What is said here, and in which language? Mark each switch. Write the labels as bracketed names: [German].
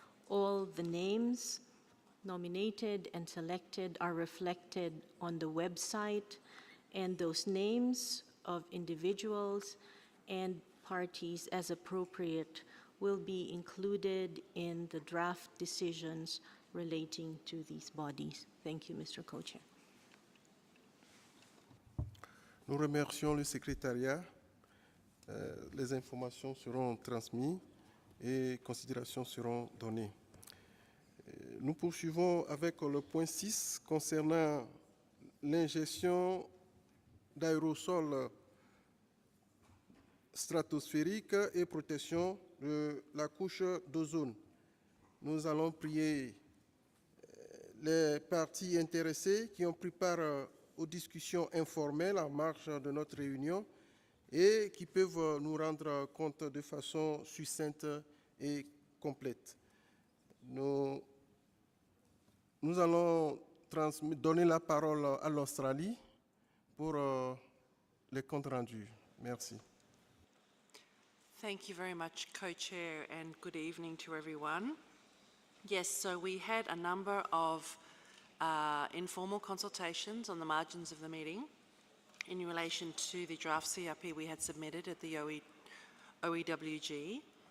[English] All the names nominated and selected are reflected on the website, and those names of individuals and parties as appropriate will be included in the draft decisions relating to these bodies. Thank you, Mr. Co-Chair. [French] Nous remercions le secrétariat. Les informations seront transmises et considérations seront données. Nous poursuivons avec le point 6 concernant l'ingestion d'aérosols stratosphériques et protection de la couche d'ozone. Nous allons prier les parties intéressées qui ont pris part aux discussions informelles en marge de notre réunion et qui peuvent nous rendre compte de façon succincte et complète. Nous allons donner la parole à l'Australie pour les comptes rendus. Merci. [English] Thank you very much, Co-Chair, and good evening to everyone. Yes, so we had a number of informal consultations on the margins of the meeting in relation to the draft CRP we had submitted at the OEWG.